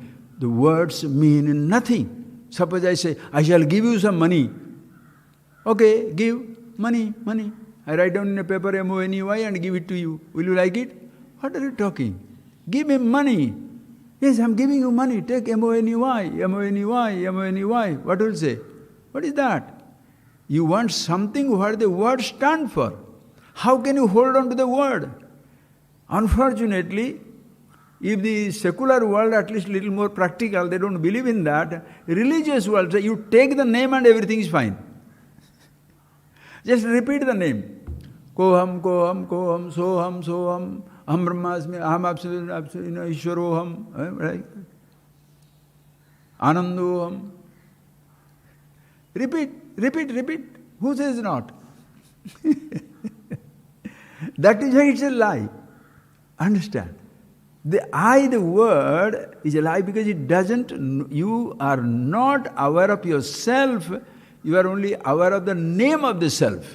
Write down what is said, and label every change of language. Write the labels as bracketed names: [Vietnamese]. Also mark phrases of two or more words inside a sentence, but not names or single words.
[English] The words mean nothing. Suppose I say, I shall give you some money. Okay, give money. I write down in a paper M-O-N-E-Y and give it to you. Will you like it? What are you talking? Give me money. Yes, I'm giving you money. Take M-O-N-E-Y, M-O-N-E-Y, M-O-N-E-Y. What will you say? What is that? You want something what the word stands for. How can you hold on to the word? Unfortunately, if the secular world, at least little more practical, they don't believe in that. Religious world, say you take the name and everything is fine. Just repeat the name. [Sanskrit] Koham, koham, koham, soham, soham, aham brahmasmi, aham absolute, ishwaroham, right? Anandoham. Repeat. [English] Who says not? That is why it's a lie. Understand? The word is a lie because it doesn't, you are not aware of yourself, you are only aware of the name of the self.